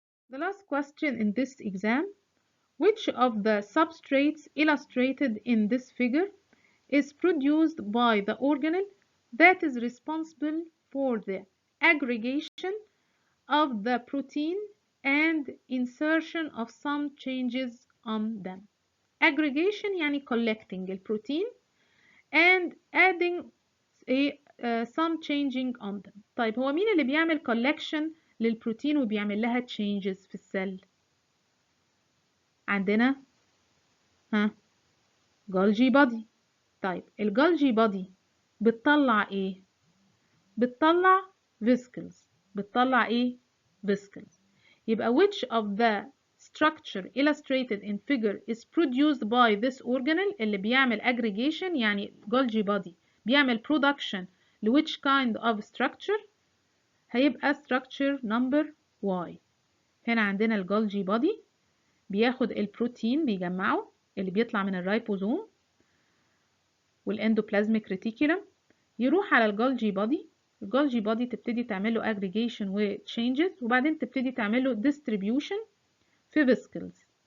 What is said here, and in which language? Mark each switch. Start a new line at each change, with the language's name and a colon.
English: The last question in this exam: which of the substrates illustrated in this figure is produced by the organelle that is responsible for the aggregation of the protein and insertion of some changes on them. Aggregation
Arabic: يعني
English: collecting البروتين and adding some changing on them.
Arabic: طيب هو مين اللي بيعمل collection للبروتين وبيعمل لها changes في السل؟ عندنا جولجي بادي. طيب الجولجي بادي بتطلع ايه؟ بتطلع vesicles. بتطلع ايه؟ vesicles.
English: يبقى which of the structure illustrated in figure is produced by this organelle
Arabic: اللي بيعمل
English: aggregation، يعني Golgi body بيعمل production ل which kind of structure؟
Arabic: هيبقى
English: structure number Y.
Arabic: هنا عندنا الجولجي body بياخد البروتين بيجمعه اللي بيطلع من الرايبوزوم والاندوبلازميك ريتيكولم، يروح على الجولجي body، الجولجي body تبتدي تعمل له aggregation و changes، وبعدين تبتدي تعمل له distribution في vesicles.